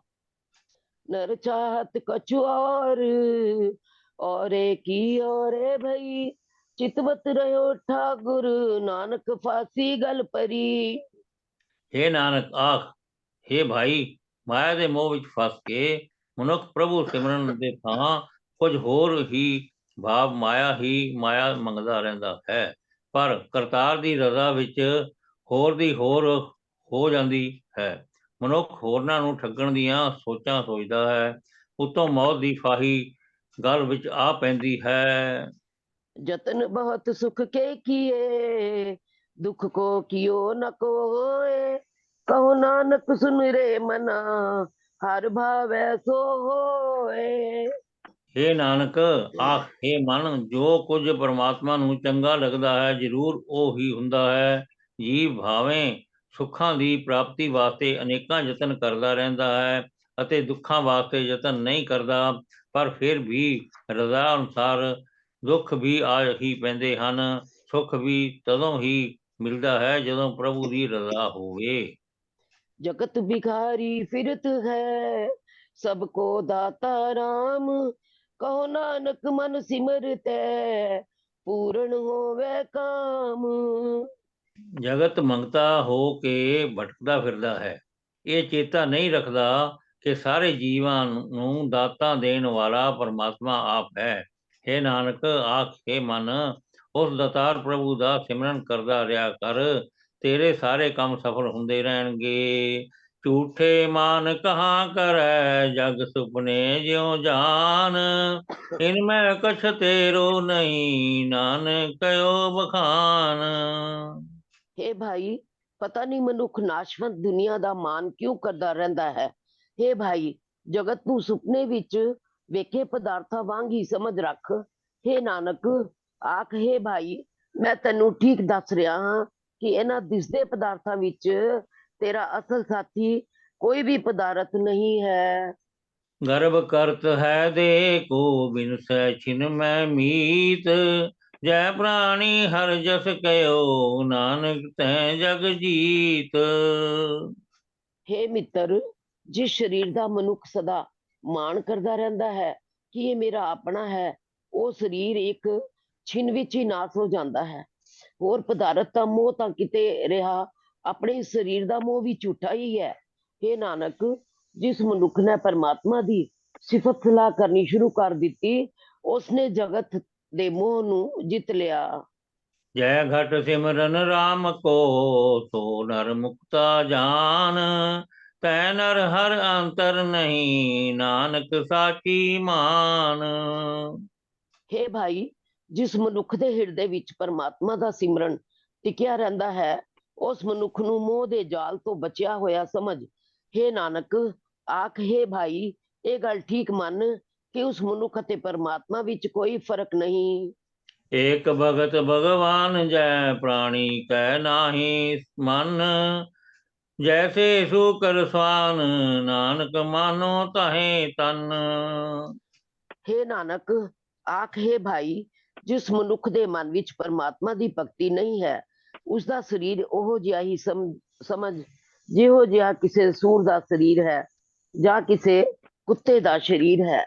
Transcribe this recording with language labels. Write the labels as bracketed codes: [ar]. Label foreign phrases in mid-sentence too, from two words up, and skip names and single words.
[hi] नर चाहत कछु और की और भई, चितवत रहो ठाकुर, नानक फांसी गल परी। [pa] हे ਨਾਨਕ, ਆਖ हे ਭਾਈ, ਮਾਇਆ ਦੇ ਮੋਹ ਵਿੱਚ ਫਸ ਕੇ ਮਨੁੱਖ ਪ੍ਰਭੂ ਸਿਮਰਨ ਦੇ ਥਾਂ ਕੁਝ ਹੋਰ ਹੀ ਭਾਵ ਮਾਇਆ ਮੰਗਦਾ ਰਹਿੰਦਾ ਹੈ, ਪਰ ਕਰਤਾਰ ਦੀ ਰਜ਼ਾ ਵਿੱਚ ਹੋਰ ਦੀ ਹੋਰ ਹੋ ਜਾਂਦੀ ਹੈ। ਮਨੁੱਖ ਹੋਰਨਾਂ ਨੂੰ ਠੱਗਣ ਦੀਆਂ ਸੋਚਾਂ ਸੋਚਦਾ ਹੈ, ਉੱਤੋਂ ਮੌਤ ਦੀ ਫਾਹੀ ਗਲ ਵਿੱਚ ਆ ਪੈਂਦੀ ਹੈ। [hi] जतन बहुत सुख के किए, दुख को कियो न कोय, कहो नानक सुन रे मना, हर भावै सो होए। [pa] हे ਨਾਨਕ, ਆਖ हे ਮਨ, ਜੋ ਕੁਝ ਪਰਮਾਤਮਾ ਨੂੰ ਚੰਗਾ ਲੱਗਦਾ ਹੈ ਜ਼ਰੂਰ ਉਹ ਹੀ ਹੁੰਦਾ ਹੈ। ਜੀਵ ਭਾਵੇਂ ਸੁੱਖਾਂ ਦੀ ਪ੍ਰਾਪਤੀ ਵਾਸਤੇ ਅਨੇਕਾਂ ਯਤਨ ਕਰਦਾ ਰਹਿੰਦਾ ਹੈ ਅਤੇ ਦੁੱਖਾਂ ਵਾਸਤੇ ਯਤਨ ਨਹੀਂ ਕਰਦਾ, ਪਰ ਫਿਰ ਵੀ ਰਜ਼ਾ ਅਨੁਸਾਰ ਦੁੱਖ ਵੀ ਆ ਹੀ ਪੈਂਦੇ ਹਨ। ਸੁੱਖ ਵੀ ਤਦੋਂ ਹੀ ਮਿਲਦਾ ਹੈ ਜਦੋਂ ਪ੍ਰਭੂ ਦੀ ਰਜ਼ਾ ਹੋਵੇ। [hi] जगत भिखारी फिरत है, सबको दाता राम। कहो नानक मन सिमरतै, पूर्ण होवे काम। [pa] ਜਗਤ ਮੰਗਤਾ ਹੋ ਕੇ ਭਟਕਦਾ ਫਿਰਦਾ ਹੈ, ਇਹ ਚੇਤਾ ਨਹੀਂ ਰੱਖਦਾ ਕਿ ਸਾਰੇ ਜੀਵਾਂ ਨੂੰ ਦਾਤਾਂ ਦੇਣ ਵਾਲਾ ਪਰਮਾਤਮਾ ਆਪ ਹੈ। ਹੇ ਨਾਨਕ, ਆਖੇ ਮਨ, ਉਸ ਦਾਤਾਰ ਪ੍ਰਭੂ ਦਾ ਸਿਮਰਨ ਕਰਦਾ ਰਿਹਾ ਕਰ, ਤੇਰੇ ਸਾਰੇ ਕੰਮ ਸਫਲ ਹੁੰਦੇ ਰਹਿਣਗੇ। [hi] झूठे मान कहां करै, जग सुपने जिउ जान। इन मैं कछ तेरो नहीं, नानक कयो बखान। [pa] ਹੇ ਭਾਈ, ਪਤਾ ਨਹੀਂ ਮਨੁੱਖ ਨਾਸ਼ਵੰਤ ਦੁਨੀਆ ਦਾ ਮਾਨ ਕਿਉਂ ਕਰਦਾ ਰਹਿੰਦਾ ਹੈ। ਹੇ ਭਾਈ, ਜਗਤ ਨੂੰ ਸੁਪਨੇ ਵਿੱਚ ਵੇਖੇ ਪਦਾਰਥਾਂ ਵਾਂਗ ਹੀ ਸਮਝ ਰੱਖ। हे ਨਾਨਕ, ਆਖ ਹੇ ਭਾਈ, ਮੈਂ ਤੈਨੂੰ ਠੀਕ ਦੱਸ ਰਿਹਾ ਹਾਂ ਕਿ ਇਹਨਾਂ ਦਿਸਦੇ ਪਦਾਰਥਾਂ ਵਿੱਚ ਤੇਰਾ ਅਸਲ ਸਾਥੀ ਕੋਈ ਵੀ ਪਦਾਰਥ ਨਹੀਂ ਹੈ। [hi] गर्भ करत है देखो, बिन सै छिन मैं मीत। जय प्राणी हर जस कयो, नानक तै जग जीत। [pa] हे ਮਿੱਤਰ, ਜਿਸ ਸਰੀਰ ਦਾ ਮਨੁੱਖ ਸਦਾ ਮਾਣ ਕਰਦਾ ਰਹਿੰਦਾ ਹੈ ਕਿ ਇਹ ਮੇਰਾ ਆਪਣਾ ਹੈ, ਉਹ ਸਰੀਰ ਇੱਕ ਛਿਨ ਵਿੱਚ ਹੀ ਨਾਸ ਹੋ ਜਾਂਦਾ ਹੈ। ਹੋਰ ਪਦਾਰਥ ਦਾ ਮੋਹ ਤਾਂ ਕਿਤੇ ਰਿਹਾ, ਆਪਣੇ ਇਸ ਸਰੀਰ ਦਾ ਮੋਹ ਵੀ ਝੂਠਾ ਹੀ ਹੈ। हे ਨਾਨਕ, ਜਿਸ ਮਨੁੱਖ ਨੇ ਪਰਮਾਤਮਾ ਦੀ ਸਿਫਤ ਸਲਾਹ ਕਰਨੀ ਸ਼ੁਰੂ ਕਰ ਦਿੱਤੀ, ਉਸਨੇ ਜਗਤ ਦੇ ਮੋਹ ਨੂੰ ਜਿੱਤ ਲਿਆ। [hi] जय घट सिमरन राम को, सो नर मुक्ता जान। तै नर हर अंतर नहीं, नानक साची मान। [pa] ਹੇ ਭਾਈ, ਜਿਸ ਮਨੁੱਖ ਦੇ ਹਿਰਦੇ ਵਿੱਚ ਪਰਮਾਤਮਾ ਦਾ ਸਿਮਰਨ ਟਿਕਿਆ ਰਹਿੰਦਾ ਹੈ, ਉਸ ਮਨੁੱਖ ਨੂੰ ਮੋਹ ਦੇ ਜਾਲ ਤੋਂ ਬਚਿਆ ਹੋਇਆ ਸਮਝ। हे ਨਾਨਕ, ਆਖ हे ਭਾਈ, ਇਹ ਗੱਲ ਠੀਕ ਮੰਨ ਕਿ ਉਸ ਮਨੁੱਖ ਅਤੇ ਪਰਮਾਤਮਾ ਵਿੱਚ ਕੋਈ ਫਰਕ ਨਹੀਂ। [hi] एक भगत भगवान, जय प्राणी कै नाहि मन। जैसे सूकर स्वान, नानक मानो ताहे तन। [pa] ਹੇ ਨਾਨਕ, ਆਖ हे ਭਾਈ, ਜਿਸ ਮਨੁੱਖ ਦੇ ਮਨ ਵਿੱਚ ਪਰਮਾਤਮਾ ਦੀ ਭਗਤੀ ਨਹੀਂ ਹੈ, ਉਸ ਦਾ ਸਰੀਰ ਉਹੋ ਜਿਹਾ ਹੀ ਸਮਝ ਜਿਹੋ ਜਿਹਾ ਕਿਸੇ ਸੂਰ ਦਾ ਸਰੀਰ ਹੈ ਜਾਂ ਕਿਸੇ ਕੁੱਤੇ ਦਾ ਸਰੀਰ ਹੈ।